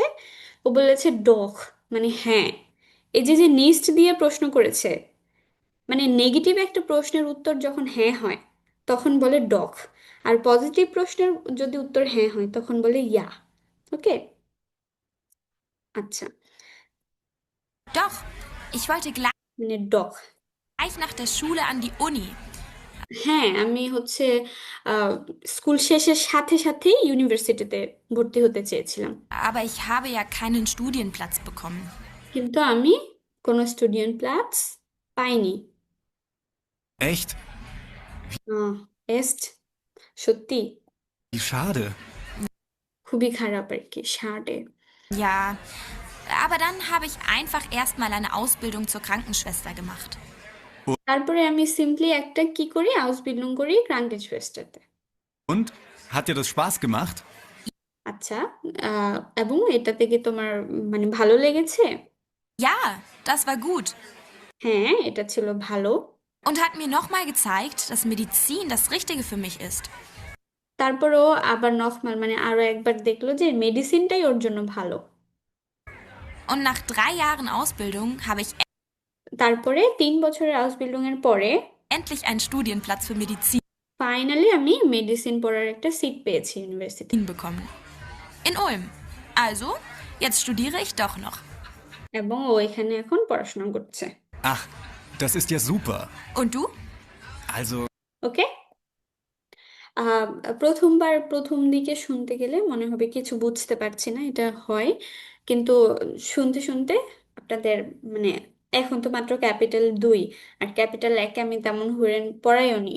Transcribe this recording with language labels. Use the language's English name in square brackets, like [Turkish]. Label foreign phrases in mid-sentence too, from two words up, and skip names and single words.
[Bangla] ও বলেছে ডখ, মানে হ্যাঁ। এই যে যে নিস্ট দিয়ে প্রশ্ন করেছে, মানে নেগেটিভ একটা প্রশ্নের উত্তর যখন হ্যাঁ হয় তখন বলে ডখ, আর পজিটিভ প্রশ্নের যদি উত্তর হ্যাঁ হয় তখন বলে ইয়া। ওকে, আচ্ছা, [German] Doch, ich wollte [Bangla] মানে ডখ। [German] gleich nach der Schule an die Uni. [Bangla] হ্যাঁ, আমি হচ্ছে স্কুল শেষের সাথে সাথেই ইউনিভার্সিটিতে ভর্তি হতে চেয়েছিলাম, [German] Aber ich habe ja keinen Studienplatz bekommen. [Bangla] কিন্তু আমি কোনো স্টুডেন্ট প্লাস পাইনি। [German] Echt? [Bangla] এস্ট, সত্যি [German] Wie schade. [Bangla] খুবই খারাপ আর কি, সাডে। [German] Ja, aber dann habe ich einfach erstmal eine Ausbildung zur Krankenschwester gemacht. [Bangla] তারপরে আমি সিম্পলি একটা কি করি, আউসবিল্ডিং করি ক্রাঙ্কেনশুয়েস্টারতে। [German] Und? Hat dir das Spaß gemacht? [Bangla] আচ্ছা, এবং এটা থেকে তোমার মানে ভালো লেগেছে? [German] Ja, das war gut. [Bangla] হ্যাঁ, এটা ছিল ভালো। [German] Und hat mir nochmal gezeigt, dass Medizin das Richtige für mich ist. [Bangla] তারপরও আবার নখমাল, মানে আরো একবার দেখলো যে মেডিসিনটাই ওর জন্য ভালো। [German] Und nach 3 Jahren Ausbildung habe ich [Bangla] তারপরে 3 বছরের আউসবিল্ডিং এর পরে [German] endlich einen Studienplatz für Medizin [Bangla] ফাইনালি আমি মেডিসিন পড়ার একটা সিট পেয়েছি ইউনিভার্সিটি। [German] bekommen. In Ulm. Also, jetzt studiere ich doch noch. [Bangla] এবং ও এখানে এখন পড়াশোনা করছে। [German] Ach, das ist ja super. Und du? Also, [Bangla] ওকে। প্রথমবার প্রথম দিকে শুনতে গেলে মনে হবে কিছু বুঝতে পারছি না, এটা হয়, কিন্তু শুনতে শুনতে আপনাদের মানে এখন তো মাত্র ক্যাপিটাল 2 আর ক্যাপিটাল 1 আমি তেমন পড়াইও নি।